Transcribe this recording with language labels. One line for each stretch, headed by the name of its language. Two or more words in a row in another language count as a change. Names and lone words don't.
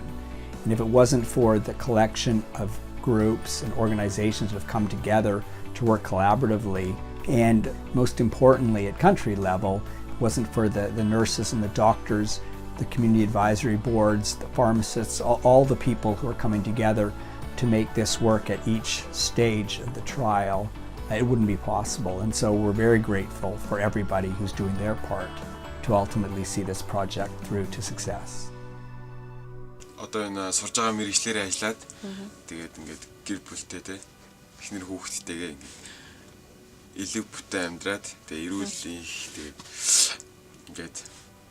English: And if it wasn't for the collection of groups and organizations that have come together to work collaboratively, and most importantly at country level, wasn't for the nurses and the doctors, the community advisory boards, the pharmacists, all the people who are coming together to make this work at each stage of the trial, it wouldn't be possible. And so we're very grateful for everybody who's doing their part to ultimately see this project through to success.
Mongolian: Одоо энэ сурж байгаа мэргэжлэрээ ажиллаад тэгээд ингээд гэр бүлтэй те эхнэр хүүхэдтэйгээ ингээд элэг бүтэн амьдраад тэгээд эрүүл их тэгээд ингээд